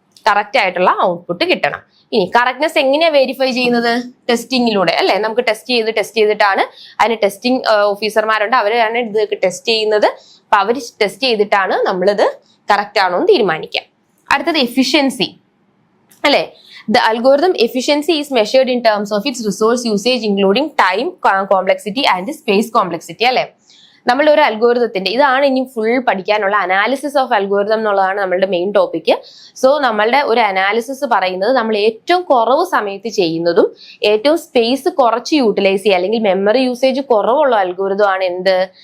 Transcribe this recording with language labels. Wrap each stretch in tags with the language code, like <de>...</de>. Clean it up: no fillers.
<ml>Correct ആയിട്ടുള്ള output കിട്ടണം. ഇനി കറക്റ്റ്നെസ് എങ്ങനെയാ വെരിഫൈ ചെയ്യുന്നത്? ടെസ്റ്റിങ്ങിലൂടെ അല്ലെ. നമുക്ക് ടെസ്റ്റ് ചെയ്തിട്ടാണ്, അതിന് ടെസ്റ്റിംഗ് ഓഫീസർമാരുണ്ട്, അവരാണ് ഇത് ടെസ്റ്റ് ചെയ്യുന്നത്. അപ്പൊ അവർ ടെസ്റ്റ് ചെയ്തിട്ടാണ് നമ്മളിത് കറക്റ്റ് ആണോ എന്ന് തീരുമാനിക്കാം. അടുത്തത് എഫിഷ്യൻസി അല്ലെ.</ml> <en>The algorithm efficiency is measured in terms of its resource usage including time complexity and space complexity അല്ലെ.</en> <ml>നമ്മളുടെ ഒരു അൽഗോരിതത്തിന്റെ, ഇതാണ് ഇനി ഫുൾ പഠിക്കാനുള്ള അനാലിസിസ് ഓഫ് അൽഗോരിതം എന്നുള്ളതാണ് നമ്മളുടെ മെയിൻ ടോപ്പിക്. സോ നമ്മളുടെ ഒരു അനാലിസിസ് പറയുന്നത് നമ്മൾ ഏറ്റവും കുറവ് സമയത്ത് ചെയ്യുന്നതും ഏറ്റവും സ്പേസ് കുറച്ച് യൂട്ടിലൈസ് ചെയ്യുക അല്ലെങ്കിൽ മെമ്മറി യൂസേജ് കുറവുള്ള അൽഗോരിതം ആണ് എന്ത്?</ml>